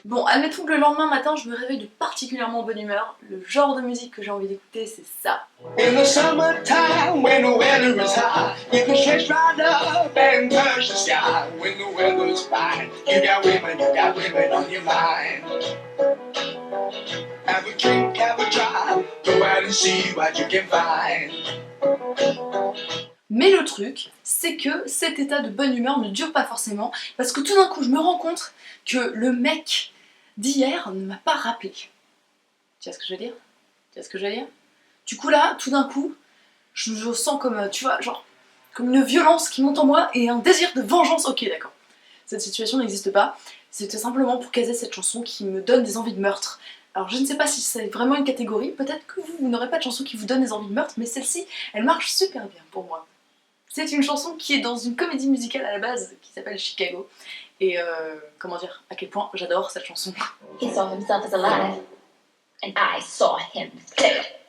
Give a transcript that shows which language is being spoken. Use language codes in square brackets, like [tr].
[fr] admettons que le lendemain matin, je me réveille de particulièrement bonne humeur. Le genre de musique que j'ai envie d'écouter, c'est ça. [en] In the summertime, when the weather is hot, you can stretch right up and touch the sky. When the weather's fine, you got women on your mind. Have a drink, have a drive, go out and see what you can find. [fr] Mais le truc, c'est que cet état de bonne humeur ne dure pas forcément, parce que tout d'un coup, je me rends compte que le mec d'hier ne m'a pas rappelé. Tu vois ce que je veux dire? Tu vois ce que je veux dire? Du coup là, tout d'un coup, je sens comme, tu vois, genre, comme une violence qui monte en moi et un désir de vengeance. Ok, d'accord. Cette situation n'existe pas. C'était simplement pour caser cette chanson qui me donne des envies de meurtre. Alors je ne sais pas si c'est vraiment une catégorie, peut-être que vous n'aurez pas de chanson qui vous donne des envies de meurtre, mais celle-ci, elle marche super bien pour moi. C'est une chanson qui est dans une comédie musicale à la base qui s'appelle Chicago. Et comment dire, à quel point j'adore cette chanson. [en] He saw himself as alive, and I saw him dead.